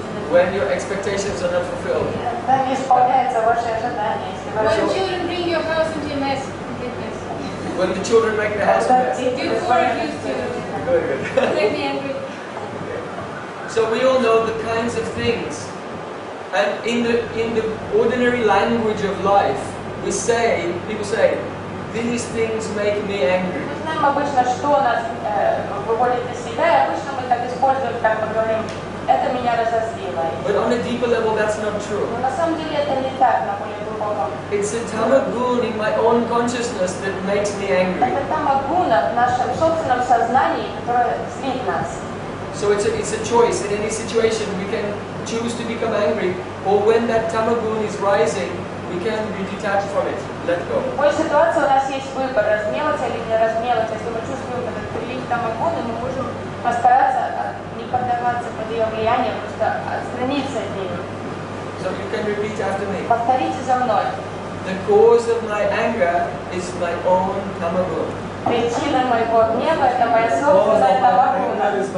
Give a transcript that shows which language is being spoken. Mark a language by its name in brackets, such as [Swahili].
[English] When your expectations are not fulfilled. [Russian] Когда не исполняются ваши ожидания, если вы [English] When children bring your house into a mess. When the children make the house a mess. Before it used to. Very good. Make me angry. So we all know the kinds of things, and in the ordinary language of life, people say, these things make me angry. [Russian] Мы знаем обычно, что нас выводит из себя, и обычно мы так используем, как мы говорим, это меня разозлило. [English] But on a deeper level, that's not true. [Russian] Но на самом деле это не так, на более глубоком. [English] It's the tamagun in my own consciousness that makes me angry. [Russian] Это тамагуна в нашем собственном сознании, которое злит нас. [English] So it's a choice. In any situation, we can choose to become angry, or when that tamagun is rising, we can be detached from it, let go. [Russian] В любой ситуации у нас есть выбор, разгневаться или не разгневаться. Если мы чувствуем этот прилив тамагуна, мы можем постараться не поддаваться под ее влияние, просто отстраниться от нее. [English] So you can repeat after me. [Russian] Повторите за мной. [English] The cause of my anger is my own tamagun. [Russian] Причина моего гнева – это моя собственная тамагуна.